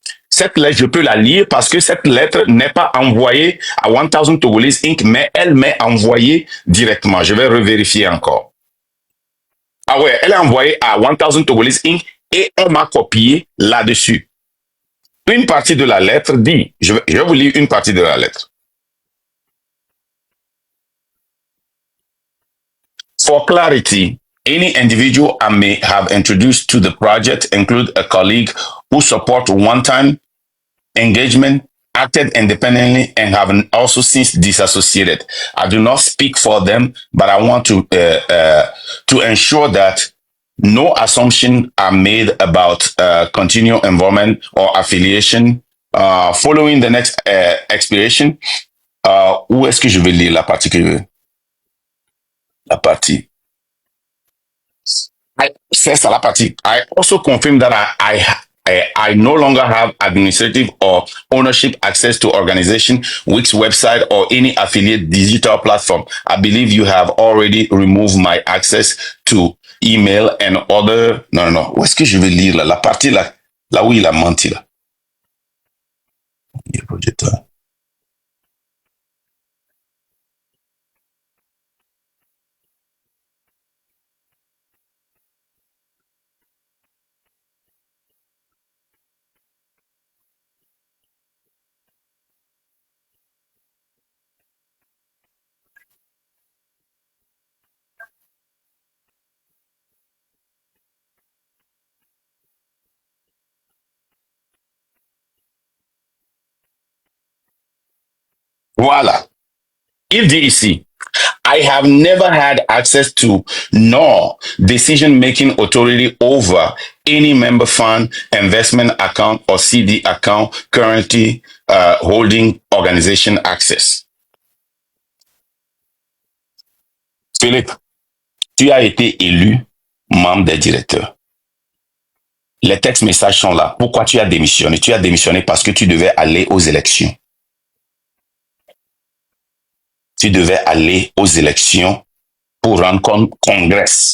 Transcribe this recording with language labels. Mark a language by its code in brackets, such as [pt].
[fr] Cette lettre, je peux la lire parce que cette lettre n'est pas envoyée à 1000 Togolese Inc., mais elle m'est envoyée directement. Je vais revérifier encore. Ah ouais, elle est envoyée à 1000 Togolese Inc. et on m'a copié là-dessus. Une partie de la lettre dit, je vais vous lire une partie de la lettre. [en] For clarity, any individual I may have introduced to the project include a colleague who support one-time engagement, acted independently, and have also since disassociated. I do not speak for them, but I want to ensure that no assumptions are made about continual involvement or affiliation following the next expiration. [fr] Où est-ce que je vais lire la partie que je veux? La partie. C'est ça la partie. [en] I also confirm that I no longer have administrative or ownership access to organization, Wix website, or any affiliate digital platform. I believe you have already removed my access to email and other. [fr] Non, non, non. Où est-ce que je vais lire là? La partie là, là où il a menti là. Voilà. Il dit ici, [en] I have never had access to nor decision-making authority over any member fund, investment account, or CD account currently holding organization access. [fr] Philippe, tu as été élu membre des directeurs. Les textes messages sont là. Pourquoi tu as démissionné? Tu as démissionné parce que tu devais aller aux élections. Tu devais aller aux élections pour rendre compte congrès.